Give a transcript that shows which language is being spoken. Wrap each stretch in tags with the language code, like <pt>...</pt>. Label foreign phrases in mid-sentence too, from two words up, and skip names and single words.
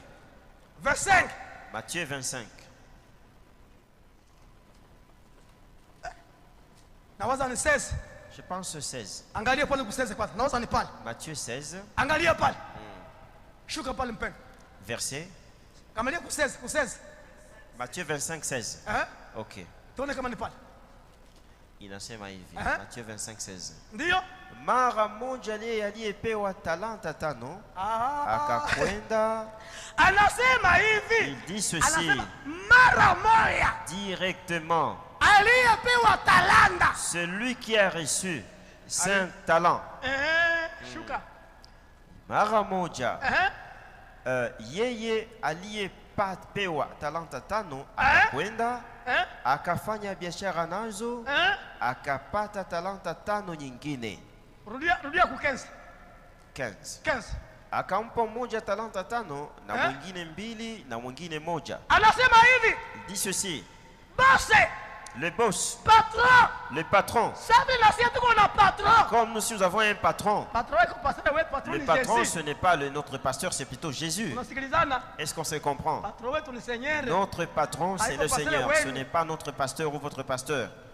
<fr>Matthieu 25. Je pense 16. Matthieu 16. Verset. Matthieu 25, 16. Ok.</fr> <sw>Inasema hivi. Matthieu 25, 16. Mara moja aliyepewa talanta tano akakwenda. Anasema hivi.</sw> <fr>Il dit ceci.</fr> <sw>Mara moja.</sw> <fr>Directement.</fr> <sw>Aliyepewa talanta.</sw> <fr>Celui qui a reçu 5 talents.</fr> <sw>Shuka. Mara moja. Yeye aliyepewa talanta tano akakwenda. Akafanya biashara nazo. Akapata talanta tano nyingine. Rudia ku 15. 15. Akampa mmoja talanta tano na mwingine mbili na mwingine moja. Anasema hivi.</sw> <fr>Il dit ceci. Boss. Le boss. Patron. Le patron. Comme nous avons un patron. Le patron, ce n'est pas notre pasteur, c'est plutôt Jésus. Est-ce qu'on se comprend? Notre patron, c'est le Seigneur. Ce n'est pas notre pasteur ou votre pasteur.</fr>